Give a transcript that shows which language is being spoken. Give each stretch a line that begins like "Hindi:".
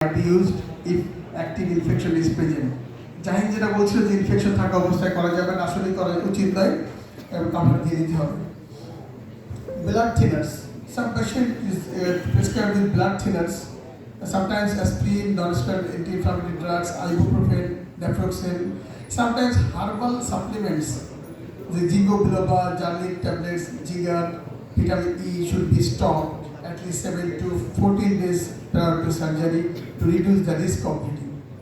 English: might be used if active infection is present.
Bangla: Jahin যেটা বলছিল যে ইনফেকশন থাকা অবস্থায় করা যাবে না, আসলে করা উচিত নয় এবং কামড় দিয়ে দিতে হবে।
English: Blood thinners. Some patient is prescribed with blood thinners. Sometimes aspirin, non-steroidal anti-inflammatory drugs, ibuprofen, naproxen. Sometimes herbal supplements. The ginkgo biloba, garlic tablets, ginger, vitamin E should be stopped at least 7 to 14 days prior to surgery to reduce the risk of bleeding.